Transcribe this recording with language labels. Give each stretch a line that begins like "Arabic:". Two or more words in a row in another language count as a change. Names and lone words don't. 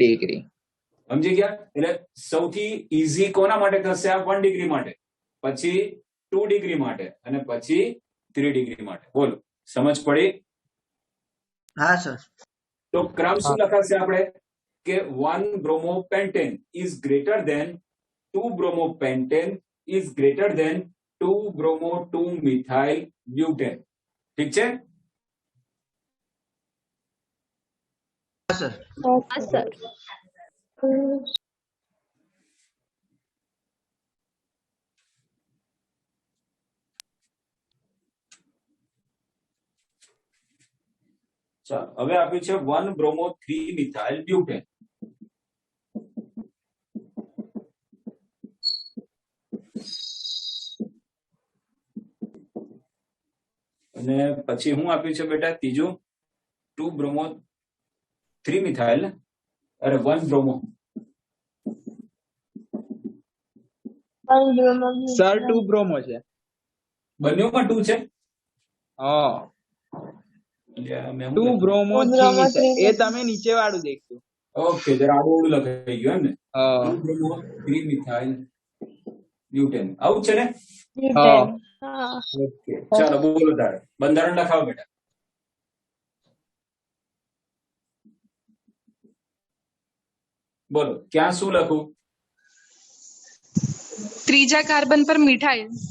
Gujarati: ડિગ્રી. સમજી ગયા? એટલે સૌથી ઈઝી કોના માટે થશે? આ 1 ડિગ્રી માટે, પછી 2 ડિગ્રી માટે અને પછી 3 ડિગ્રી માટે. બોલો, સમજ પડી? હા સર. તો ક્રમ શું લખાશે આપણે કે
English: 1 bromopentane is greater than 2 bromopentane is greater than 2 bromo 2 methyl butane.
Gujarati: ઠીક છે? હા સર. હા સર. ચાલો, હવે આપ્યું છે
English: 1 bromo 3 methyl butane.
Gujarati: અને પછી શું આપ્યું છે બેટા?
English: ત્રીજું 2 bromo 3 methyl, અરે 1 bromo.
Gujarati: સર 2 બ્રોમો છે. બંનેમાં 2 છે. હા, એટલે મેં
English: 2 bromo 3 methyl.
Gujarati: એ તમે નીચે વાળું દેખજો. ઓકે, જરા આડું લખાઈ ગયું એમ ને? હા
English: 2 bromo 3 methyl butane.
Gujarati: આવું જ છે ને? હા. હા. ઓકે, ચાલો બોલો તારે બંધારણ લખાવો બેટા. બોલો, ક્યાં શું લખું? ત્રીજા કાર્બન પર મિથાઇલ,